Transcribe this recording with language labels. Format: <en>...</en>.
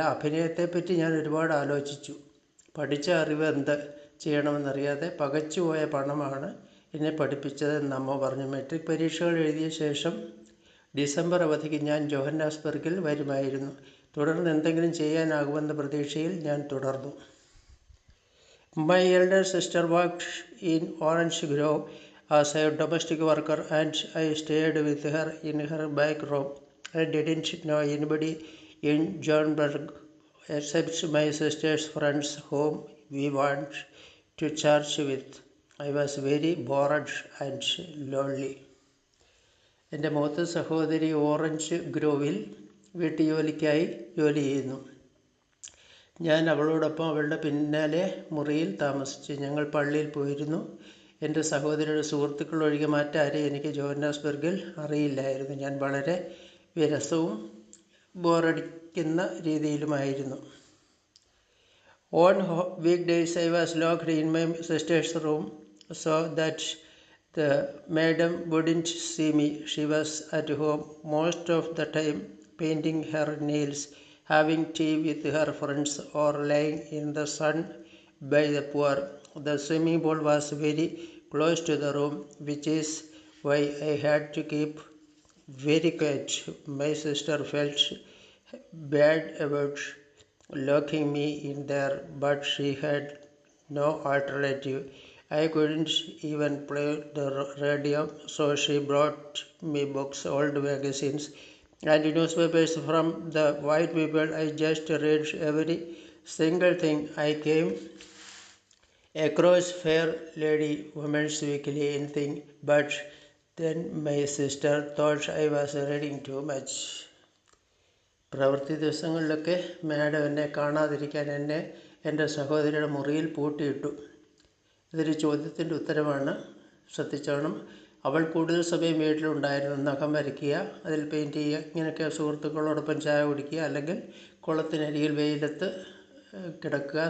<ml>അഭിനയത്തെപ്പറ്റി ഞാൻ ഒരുപാട് ആലോചിച്ചു. പഠിച്ച അറിവ് എന്ത് ചെയ്യണമെന്നറിയാതെ പകച്ചുപോയ പണമാണ് എന്നെ പഠിപ്പിച്ചതെന്ന് അമ്മ പറഞ്ഞു. മെട്രിക് പരീക്ഷകൾ എഴുതിയ ശേഷം ഡിസംബർ അവധിക്ക് ഞാൻ ജോഹന്നാസ്ബർഗിൽ വരുമായിരുന്നു. തുടർന്ന് എന്തെങ്കിലും ചെയ്യാനാകുമെന്ന പ്രതീക്ഷയിൽ ഞാൻ തുടർന്നു.</ml> <en>My elder sister worked in Orange Grove as a domestic worker and I stayed with her in her back room. I didn't know anybody in Johannesburg except my sister's friends whom we went to church with. I was very bored and lonely.</en> <ml>എൻ്റെ മൂത്ത സഹോദരി orange ഗ്രോവിൽ വീട്ടുജോലിക്കായി ജോലി ചെയ്യുന്നു. ഞാൻ അവളോടൊപ്പം അവളുടെ പിന്നാലെ മുറിയിൽ താമസിച്ചു. ഞങ്ങൾ പള്ളിയിൽ പോയിരുന്നു. എൻ്റെ സഹോദരിയുടെ സുഹൃത്തുക്കൾ ഒഴികെ മറ്റാരെയും എനിക്ക് ജോഹന്നാസ്ബർഗിൽ അറിയില്ലായിരുന്നു. ഞാൻ വളരെ വിരസവും ബോറടിക്കുന്ന രീതിയിലുമായിരുന്നു.</ml> <en>On weekdays I was locked in my sister's room so that the madam wouldn't see me. She was at home most of the time, painting her nails, having tea with her friends, or lying in the sun by the pool. The swimming pool was very close to the room, which is why I had to keep very quiet. My sister felt bad about locking me in there, but she had no alternative. I couldn't even play the radio, so she brought me books, old magazines, and newspapers from the white people. I just read every single thing I came across. Fair Lady, Women's Weekly, anything. But then my sister thought I was reading too much.</en> <ml>പ്രവൃത്തി ദിവസങ്ങളിലൊക്കെ madam എന്നെ കാണാതിരിക്കാൻ എന്നെ എൻ്റെ സഹോദരിയുടെ മുറിയിൽ പൂട്ടിയിട്ടു. ഇതൊരു ചോദ്യത്തിൻ്റെ ഉത്തരമാണ്, ശ്രദ്ധിച്ചോണം. അവൾ കൂടുതൽ സമയം വീട്ടിലുണ്ടായിരുന്നു. നഖം വരയ്ക്കുക, അതിൽ പെയിൻറ്റ് ചെയ്യുക, ഇങ്ങനെയൊക്കെ സുഹൃത്തുക്കളോടൊപ്പം ചായ കുടിക്കുക, അല്ലെങ്കിൽ കുളത്തിനരികിൽ വെയിലത്ത് കിടക്കുക.</ml>